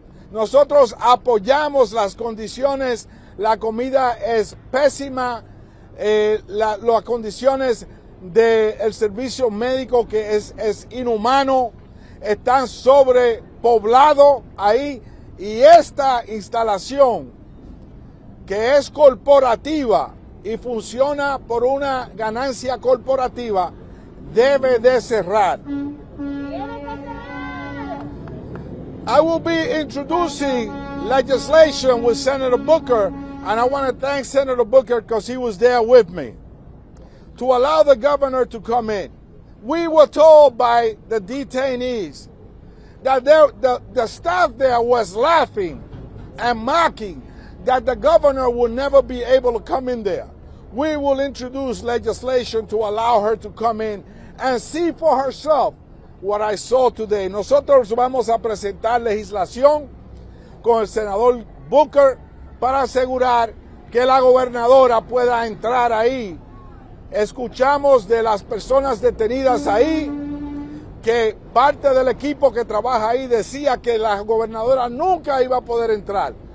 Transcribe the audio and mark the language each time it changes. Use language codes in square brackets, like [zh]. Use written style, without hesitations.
[es] Nosotros apoyamos las condiciones, la comida es pésima, las condiciones del servicio médico que es inhumano, están sobrepoblados ahí, y esta instalación que es corporativa y funciona por una ganancia corporativa debe de cerrar. [en] I will be introducing legislation with Senator Booker, and I want to thank Senator Booker because he was there with me, to allow the governor to come in. We were told by the detainees that the staff there was laughing and mocking that the governor would never be able to come in there. We will introduce legislation to allow her to come in and see for herself what I saw today. [es] Nosotros vamos a presentar legislación con el senador Booker para asegurar que la gobernadora pueda entrar ahí. Escuchamos de las personas detenidas ahí que parte del equipo que trabaja ahí decía que la gobernadora nunca iba a poder entrar.